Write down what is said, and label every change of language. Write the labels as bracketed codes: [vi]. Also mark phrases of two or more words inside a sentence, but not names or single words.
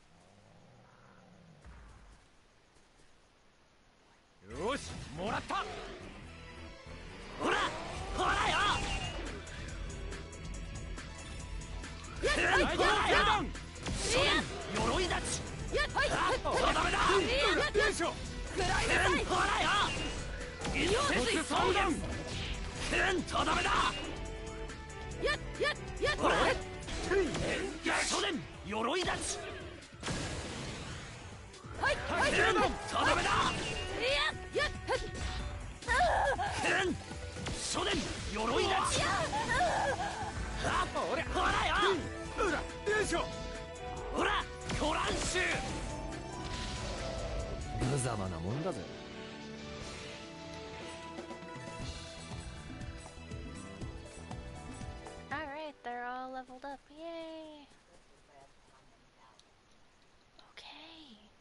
[ja] よし、もらった. ほら！ほらよ! 鎧立ち. とどめだ！よいしょ！ほらよ! 五つ相談！とどめだ! Hora! 少年、鎧立ち。はい、はい、とどめだ。少年、鎧立ち。ほらよ。よいしょ。ほら、コランシュ。無様なもんだぜ。 [en] They're all leveled up. Yay! Okay.